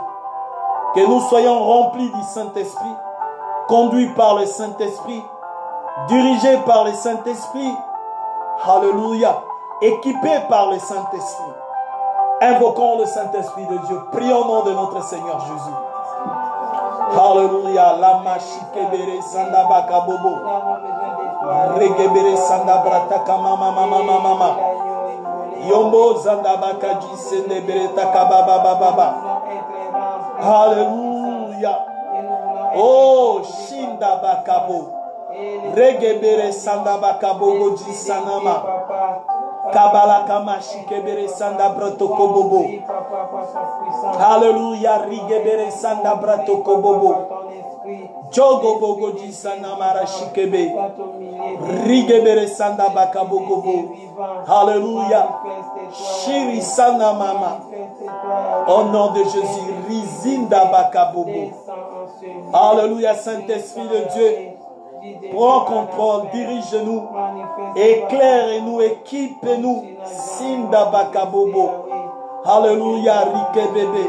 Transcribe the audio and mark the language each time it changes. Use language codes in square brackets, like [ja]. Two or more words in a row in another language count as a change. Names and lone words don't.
[fr] Que nous soyons remplis du Saint-Esprit, conduits par le Saint-Esprit, dirigés par le Saint-Esprit. Alléluia. Équipés par le Saint-Esprit. Invoquons le Saint-Esprit de Dieu. Prions au nom de notre Seigneur Jésus. Alléluia. Lama shikebere sanda bakabobo. Regebere sanda brataka mama mama mama mama. Yombo zanda bakaji sendebere takababa baba. Alléluia. Oh shinda bakabo. Regebere sanda bakabobo ji sanama. Kabala kamashi kebere sanda bratoko bobo. Alléluia, rigebere sanda bratoko bobo. Jogo bogo ji sanama rashikebe. Rigebere sanda bakabogo bobo. Alléluia. Shiri sana mama. Au nom de Jésus, rizinda bakabobo. Alléluia, Saint-Esprit de Dieu. Prends contrôle, dirige-nous, éclaire-nous, équipe-nous. Sinda bakabobo. Alléluia, rike bébé.